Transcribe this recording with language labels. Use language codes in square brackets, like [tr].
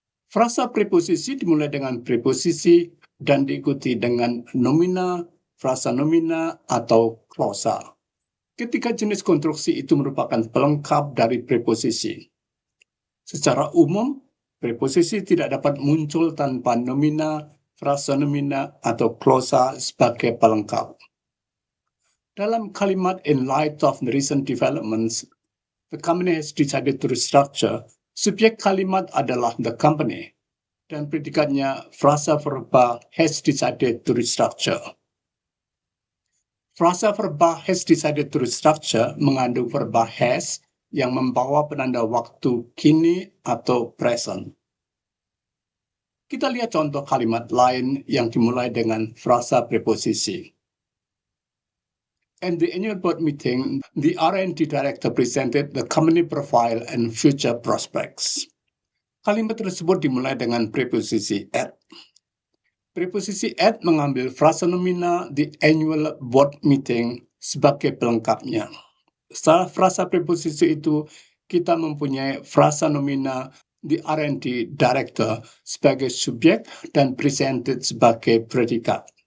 [id] Frasa preposisi dimulai dengan preposisi dan diikuti dengan nomina, frasa nomina, atau klausa. Ketika jenis konstruksi itu merupakan pelengkap dari preposisi. Secara umum, preposisi tidak dapat muncul tanpa nomina, frasa nomina, atau klausa sebagai pelengkap. Dalam kalimat [en] in light of the recent developments, the company has decided to restructure. [id] Subjek kalimat adalah [en] the company, [id] dan predikatnya frasa verba [en] has decided to restructure. [id] Frasa verba [en] has decided to restructure [id] mengandung verba has yang membawa penanda waktu kini atau present. Kita lihat contoh kalimat lain yang dimulai dengan frasa preposisi. [en] At the annual board meeting, the R&D director presented the company profile and future prospects. [id] Kalimat tersebut dimulai dengan preposisi at. Preposisi at mengambil frasa nomina [en] the annual board meeting [id] sebagai pelengkapnya. Setelah frasa preposisi itu, kita mempunyai frasa nomina [en] the R&D director [id] sebagai subjek dan presented sebagai predikat.